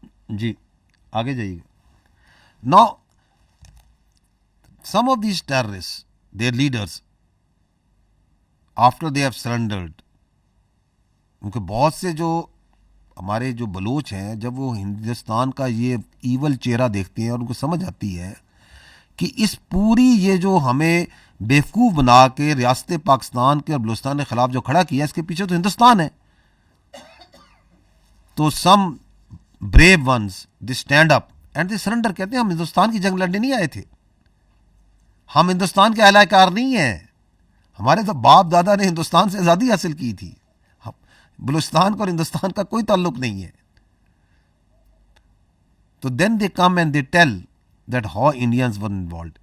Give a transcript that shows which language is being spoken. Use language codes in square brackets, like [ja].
[ur] جی آگے جائیے گا. [en] now some of these terrorist, their leaders, after they have surrendered, [ur] کیونکہ بہت سے جو ہمارے جو بلوچ ہیں, جب وہ ہندوستان کا یہ ایول چہرہ دیکھتے ہیں اور ان کو سمجھ آتی ہے کہ اس پوری یہ جو ہمیں بیوقوف بنا کے ریاست پاکستان کے اور بلوچستان کے خلاف جو کھڑا کیا, اس کے پیچھے تو ہندوستان ہے. [en] تو some brave ones they stand up and they surrender. [ur] کہتے ہیں ہم ہندوستان کی جنگ لڑنے نہیں آئے تھے, ہم ہندوستان کے اعلی کار نہیں ہیں, ہمارے تو باپ دادا نے ہندوستان سے آزادی حاصل کی تھی, بلوچستان کا اور ہندوستان کا کوئی تعلق نہیں ہے. [en] تو then they come and they tell that how Indians were involved.